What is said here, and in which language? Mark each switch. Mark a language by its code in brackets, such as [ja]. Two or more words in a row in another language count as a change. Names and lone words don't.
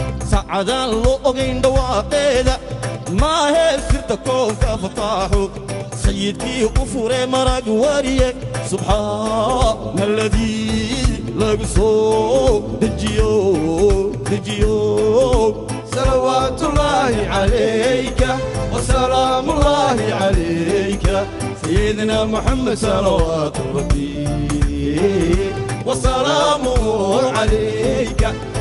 [so] Saacadaan loo ogeyn dhawaaqeeda, maahe sirta koonka fataaxu. Sayyidkii u fure marag wariye, [ar] سبحان الذي [so] lagu soo dejiyo, dejiyo. [ar] صلوات الله عليك وسلام الله عليك سيدنا محمد صلوات ربي وسلامه عليك.